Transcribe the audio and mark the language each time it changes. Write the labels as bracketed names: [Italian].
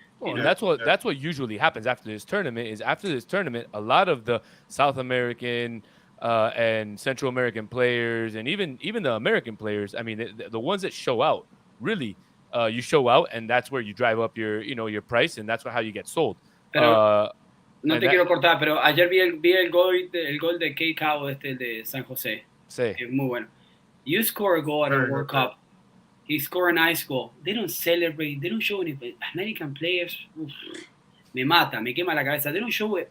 [English] Well, that's what usually happens after this tournament. A lot of the South American and Central American players, and even the American players, I mean, the ones that show out, really, you show out, and that's where you drive up your price, and that's how you get sold. [Spanish] Pero no [English] and [Spanish] te quiero cortar, pero ayer vi el gol de Kate Cabo, el de San José. Sí. Es muy bueno. [English] You score a goal at a World Cup. He scored a nice goal. They don't celebrate. They don't show any American players. [Spanish] Uf, me mata, me quema la cabeza. [English] They don't show it.